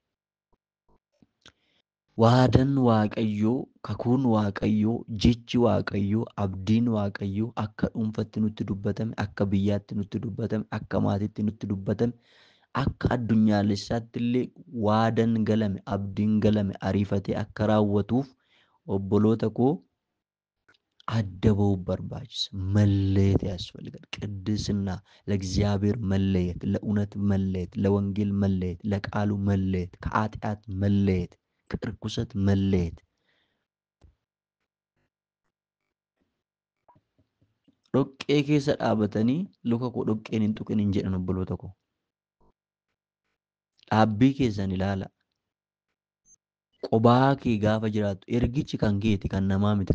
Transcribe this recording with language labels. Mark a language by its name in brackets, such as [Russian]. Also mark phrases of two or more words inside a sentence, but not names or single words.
[Oromo] Waadaan Waaqayyoo, kakuun Waaqayyoo, jechi Waaqayyoo, abdiin Waaqayyoo akka dhuunfatti nutti dubbatame, akka biyyaatti nutti dubbatame, akka maatiitti nutti dubbatame, akka addunyaalessaatti illee waadaan galame, abdiin galame ariifatee akka raawwatuuf obboloota koo adda ba'uu barbaachisa. [Amharic] መለየት ያስፈልጋል። ቅድስና ለእግዚአብሔር መለየት፣ ለእውነት መለየት፣ ለወንጌል መለየት፣ ለቃሉ መለየት፣ ከኃጢአት መለየት፣ ከርኩሰት መለየት። [Oromo] Dhoqqee keessa dhaabatanii luka koo dhoqqeen hin tuqin hin jedhan obboloota koo. Dhaabbii keessan ilaala. Qobaa kee gaafa jiraattu ergichi kan keeti kan namaa miti.